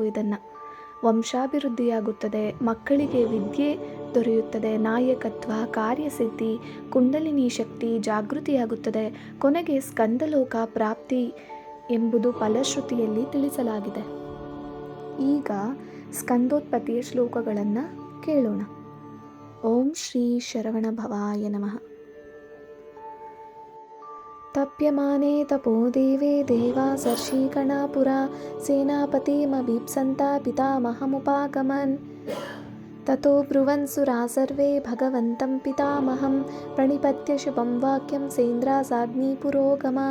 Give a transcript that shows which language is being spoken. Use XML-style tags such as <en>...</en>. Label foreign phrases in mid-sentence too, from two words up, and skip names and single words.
<kn>ಇದನ್ನು ವಂಶಾಭಿವೃದ್ಧಿಯಾಗುತ್ತದೆ, ಮಕ್ಕಳಿಗೆ ವಿದ್ಯೆ ದೊರೆಯುತ್ತದೆ, ನಾಯಕತ್ವ, ಕಾರ್ಯಸಿದ್ಧಿ, ಕುಂಡಲಿನಿ ಶಕ್ತಿ ಜಾಗೃತಿಯಾಗುತ್ತದೆ. ಕೊನೆಗೆ ಸ್ಕಂದಲೋಕ ಪ್ರಾಪ್ತಿ ಎಂಬುದು ಫಲಶ್ರುತಿಯಲ್ಲಿ ತಿಳಿಸಲಾಗಿದೆ. ಈಗ ಸ್ಕಂದೋತ್ಪತ್ತಿಯ ಶ್ಲೋಕಗಳನ್ನು ಕೇಳೋಣ.</kn> <sa>ಓಂ ಶ್ರೀ ಶರವಣ ಭವಾಯ ನಮಃ. ತಪ್ಯಮಾನೆ ತಪೋ ದೇವೇ ದೇವಾಸರ್ಷಿಗಣಾಪುರ ಸೇನಾಪತಿಮಭೀಪ್ಸಂತ ಪಿತಾಮಹಮುಪಾಗಮನ್ ततो ब्रुवन् सुरा सर्वे भगवन्तं पितामहं प्रणिपत्य शुभं वाक्यं सेन्द्रासाग्निपुरोगमा।</sa>